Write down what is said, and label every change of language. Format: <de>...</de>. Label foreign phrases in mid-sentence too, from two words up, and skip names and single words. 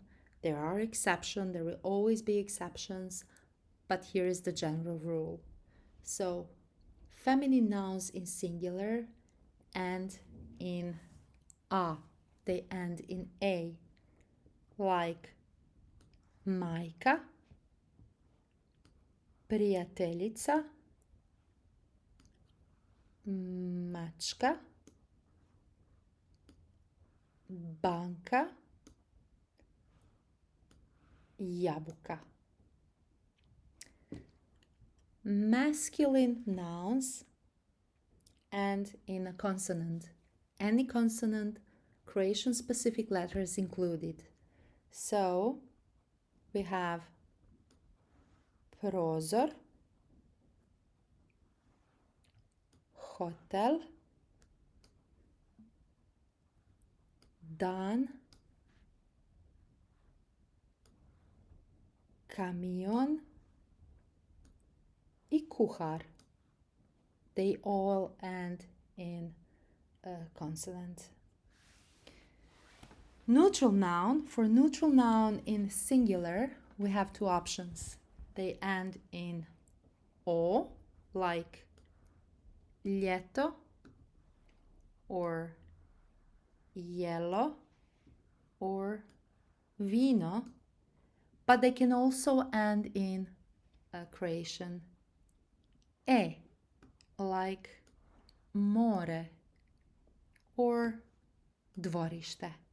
<en>There are exceptions. There will always be exceptions. But here is the general rule. So feminine nouns in singular end in a. They end in a. Like</en> <hr>majka, prijateljica, mačka, banka, jabuka.</hr> <en>Masculine nouns end in a consonant. Any consonant, Croatian specific letters included. So we have</en> <hr>prozor, hotel, dan, kamion i kuhar.</hr> <en>They all end in a consonant. Neutral noun. For neutral noun in singular, we have two options. They end in o, like ljeto or jelo or vino, but they can also end in a Croatian e, like more or dvorište.</en>